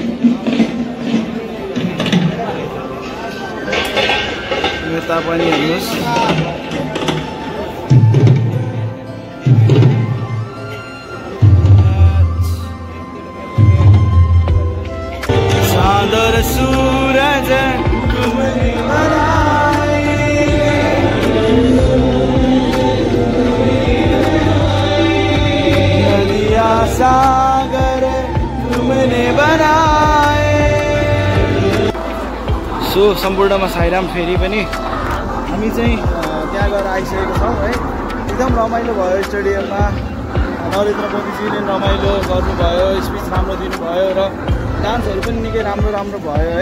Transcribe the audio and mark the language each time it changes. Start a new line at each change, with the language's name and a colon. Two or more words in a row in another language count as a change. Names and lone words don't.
Nepali: यता पनि हेर्नुहोस्।
Hindi: चाँदर सूरज नदिया सागर तुमने बनाए।
Nepali: सो सम्पूर्णमा साईराम फेरि पनि हामी चाहिँ त्यहाँ गएर आइसकेको छौँ है। एकदम रमाइलो भयो स्टेडियममा। नरेन्द्र मोदीजीले रमाइलो गर्नुभयो, स्पिच राम्रो दिनुभयो र डान्सहरू पनि निकै राम्रो भयो है।